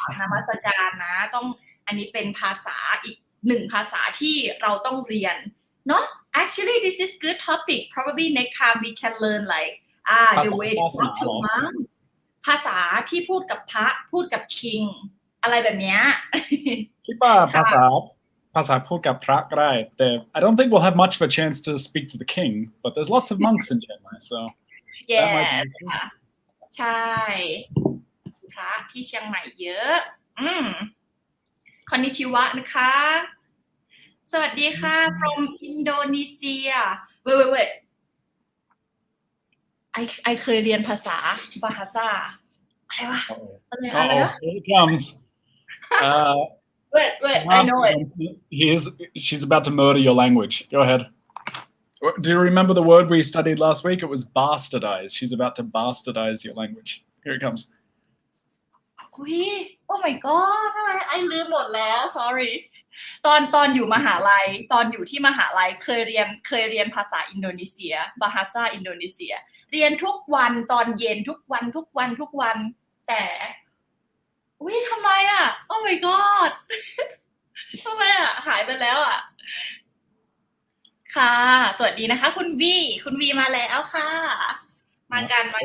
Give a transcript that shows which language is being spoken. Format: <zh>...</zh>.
<th>นมัสการนะต้องอันนี้เป็นภาษาอีกหนึ่งภาษาที่เราต้องเรียนเนาะ</th> <en>actually this is good topic probably next time we can learn like the way to talk to monk</en> <th>ภาษาที่พูดกับพระพูดกับ king อะไรแบบเนี้ย คิดว่าภาษาพูดกับพระก็ได้แต่</th> <en>I don't think we'll have much of a chance to speak to the king but there's lots of monks in Chiang Mai so That might be yes useful.</en> <th>ค่ะใช่พระที่เชียงใหม่เยอะคอนนิชิวะนะคะสวัสดีค่ะ</th> <en>from Indonesia wait I</en> <th>เคยเรียนภาษาบาฮาซาอะไรวะอะไรวะ</th> <en>Here it comes. wait I know it She's about to murder your language. Go ahead. Do you remember the word we studied last week? It was bastardize. She's about to bastardize your language. Here it comes.</en> <th>อุ้ย</th> <en>oh my god</en> <th>ทำไมไอลืมหมดแล้ว</th> <en>sorry</en> <th>ตอนอยู่มหาลัยตอนอยู่ที่มหาลัยเคยเรียนภาษาอินโดนีเซียบาฮาซาอินโดนีเซียเรียนทุกวันตอนเย็นทุกวันแต่อุ้ยทำไมอ่ะ oh my god ทำไมอ่ะหายไปแล้วอ่ะค่ะสวัสดีนะคะคุณวีมาแล้วค่ะมากัน</th>